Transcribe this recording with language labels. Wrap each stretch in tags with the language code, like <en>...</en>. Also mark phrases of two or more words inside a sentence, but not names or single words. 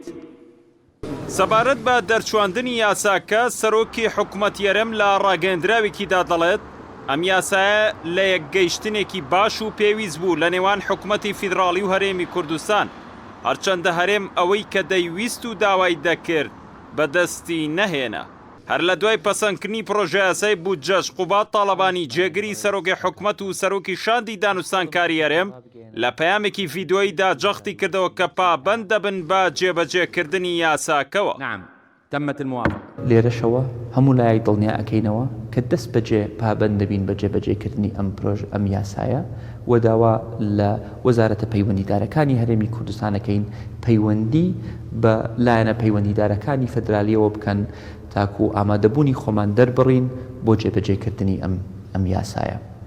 <ckb>سەبارەت بە دەرچواندنی یاساکە سەرۆکی حکوومەتی هەرێم لە ڕاگەیەندراوێکیدا دەڵێت ئەم یاسایە لە یەکگەیشتنێکی باش و پێویست بوو لە نێوان حکوومەتی فیدراڵی و هەرێمی کوردستان هەرچەندە هەرێم ئەوەی کە دەیویست و داوای دەکرد بەدەستی نەهێنا. هەر لە دوای پەسەندکردنی پرۆژە یاسای بودجەش قوبات تاڵەبانی جێگری سەرۆکی حکوومەت و سەرۆکی شاندی دانوستانکاری هەرێم لە پەیامێکی ڤیدۆییدا جەختی کردەوە کە پابەند دەبن بە جێبەجێکردنی یاساکەوە.</ckb> <ar>نعم تمت الموافقة.</ar> <ckb>لێرەشەوە هەموو لایەک دڵنیا ئەکەینەوە کە دەست بەجێ پابەند دەبین بە جێبەجێکردنی ئەم یاسایە و داوا لە وەزارەتە پەیوەندیدارەکانی هەرێمی کوردستانەکەین پەیوەندی بە لایەنە پەیوەندیدارەکانی فەدرالیەوە بکەن تاکو ئامادەبوونی خۆمان دەربڕین بۆ جێبەجێکردنی ئەم یاسایە.</ckb>